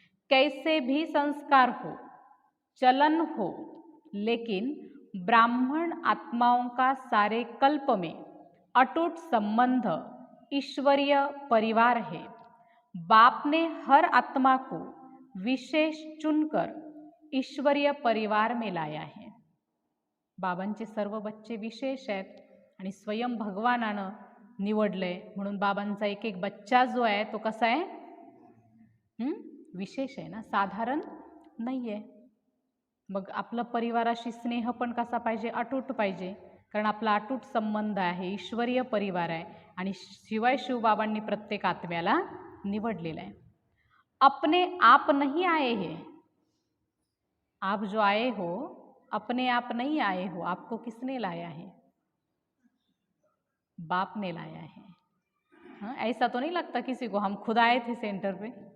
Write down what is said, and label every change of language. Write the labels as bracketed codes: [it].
[hi] कैसे भी संस्कार हो, चलन हो, लेकिन ब्राह्मण आत्माओं का सारे कल्प में अटूट संबंध ईश्वरीय परिवार है। बाप ने हर आत्मा को विशेष चुनकर ईश्वरीय परिवार में लाया है। [mr] बाबांचे सर्व बच्चे विशेष आहेत आणि स्वयं भगवानानं निवडलंय, म्हणून बाबांचा एक एक बच्चा जो आहे तो कसा आहे? विशेष आहे ना, साधारण नाही आहे। मग आपलं परिवाराशी स्नेह पण कसा पाहिजे? अटूट पाहिजे, कारण आपला अटूट संबंध आहे, ईश्वरीय परिवार आहे आणि शिवाय शिवबाबांनी प्रत्येक आत्म्याला निवडलेला आहे। [hi] अपने आप नहीं आए हैं, आप जो आए हो अपने आप नहीं आए हो, आपको किसने लाया है? बाप ने लाया है। हाँ, ऐसा तो नहीं लगता किसी को हम खुद आए थे सेंटर पे?